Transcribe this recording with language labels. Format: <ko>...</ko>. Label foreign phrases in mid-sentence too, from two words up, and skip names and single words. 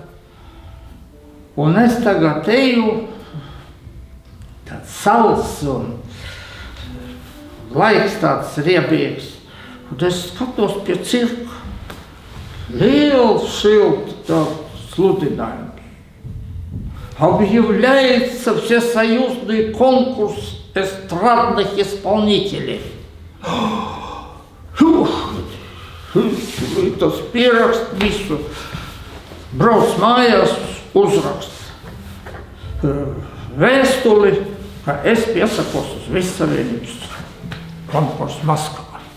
<lv>Un es tagad eju, tāds saules un laiks tāds riebīgs, un es skatos pie cirka. Liels šilti tāds sludinājums.</lv> <ru>Объявляется всесоюзный конкурс эстрадных исполнителей.</ru> <lv>Tas pierakst visu. Brauc mājās, uzrakst vēstuli, ka es piesakos uz Vissavienības konkursu Maskavā.</lv>